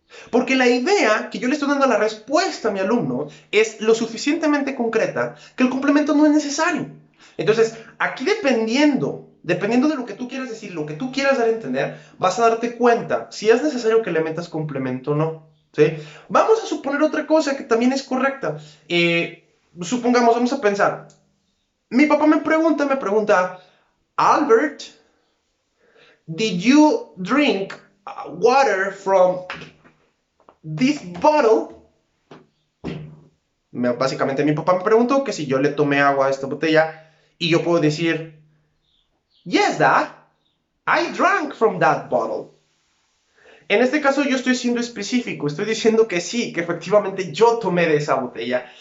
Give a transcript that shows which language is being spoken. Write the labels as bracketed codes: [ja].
[es] Porque la idea que yo le estoy dando a la respuesta a mi alumno es lo suficientemente concreta que el complemento no es necesario. Entonces, aquí dependiendo de lo que tú quieras decir, lo que tú quieras dar a entender, vas a darte cuenta si es necesario que le metas complemento o no. ¿Sí? Vamos a suponer otra cosa que también es correcta. Supongamos, vamos a pensar. Mi papá me pregunta, [en] Albert, did you drink water from this bottle? [es] Básicamente mi papá me preguntó que si yo le tomé agua a esta botella y yo puedo decir, [en] yes, Dad, I drank from that bottle. [es] En este caso yo estoy siendo específico, estoy diciendo que sí, que efectivamente yo tomé de esa botella.